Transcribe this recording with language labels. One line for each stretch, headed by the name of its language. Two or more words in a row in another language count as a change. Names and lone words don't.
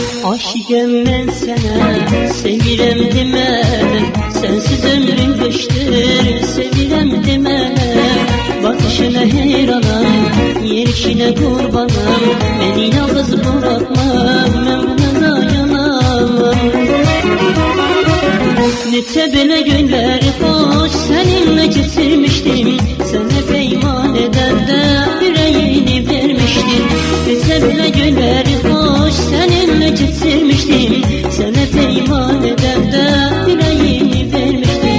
Azerbaijani: Aşıqəm mən sənə, sevirəm demə,
Turkish: sensiz ömrüm geçtir,
Azerbaijani: sevirəm demə. Bakışına heyranam, yerişine kurbanam,
Turkish: beni yalnız bırakma, ben buna dayanamam.
Azerbaijani: Neçə belə günləri xoş seninle geçirmiştim, sana peyman edəndə yüreğini vermiştim. Neçə belə günləri xoş seninle geçirmiştim, sana peyman edəndə yüreğini vermiştim.